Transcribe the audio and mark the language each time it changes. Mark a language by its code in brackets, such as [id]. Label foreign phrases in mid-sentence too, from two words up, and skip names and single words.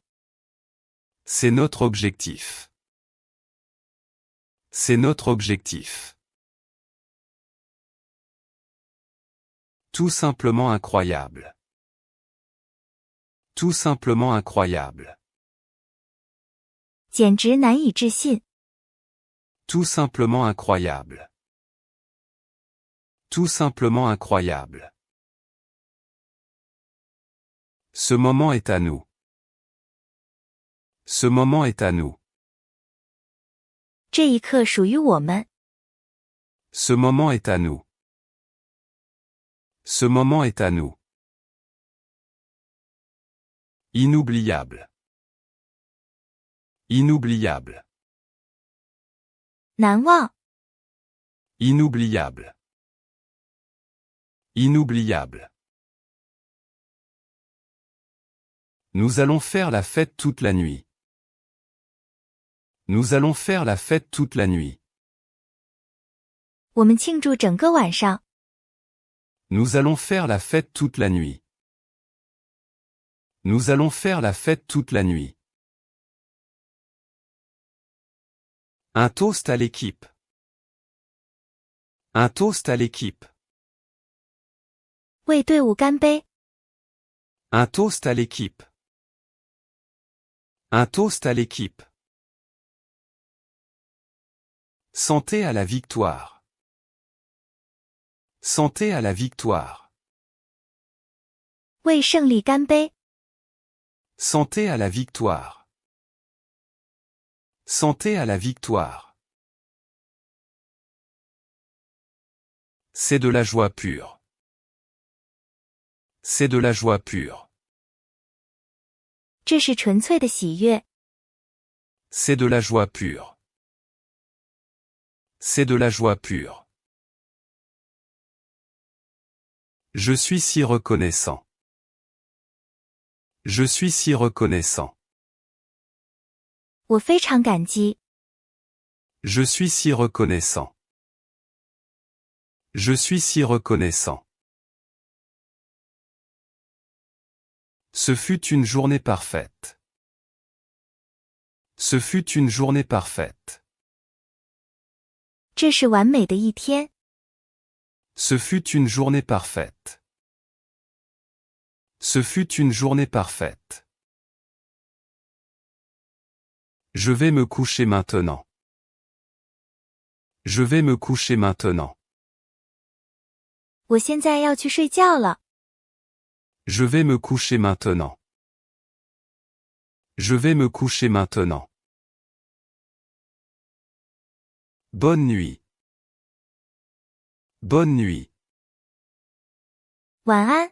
[fr] C'est notre objectif. C'est notre objectif. Tout simplement incroyable. Tout simplement incroyable. [zh] 简直难以置信。 [fr] Tout simplement incroyable. Tout simplement incroyable. Ce moment est à nous. Ce moment est à nous. [zh] 这一刻属于我们。 [fr] Ce moment est à nous. Ce moment est à nous. Inoubliable. Inoubliable. [zh] 难忘。 [fr] Inoubliable. Inoubliable. Nous allons faire la fête toute la nuit. Nous allons faire la fête toute la nuit. [zh] 我们庆祝整个晚上。 [fr] Nous allons faire la fête toute la nuit. Nous allons faire la fête toute la nuit. Un toast à l'équipe. Un toast à l'équipe. [zh] 为队伍干杯。 [fr] Un toast à l'équipe. Un toast à l'équipe. Santé à la victoire. Santé à la victoire. [zh] 为胜利干杯。 [fr] Santé à la victoire. Santé à la victoire. C'est de la joie pure. C'est de la joie pure. [zh] 这是纯粹的喜悦。 [fr] C'est de la joie pure. C'est de la joie pure. Je suis si reconnaissant. Je suis si reconnaissant. [zh] 我非常感激。 [fr] Je suis si reconnaissant. Je suis si reconnaissant. Ce fut une journée parfaite. Ce fut une journée parfaite. [zh] 这是完美的一天。 [fr] Ce fut une journée parfaite. Ce fut une journée parfaite. Je vais me coucher maintenant. Je vais me coucher maintenant. [zh] 我现在要去睡觉了。 [fr] Je vais me coucher maintenant. Je vais me coucher maintenant. Bonne nuit. Bonne nuit. [zh] 晚安。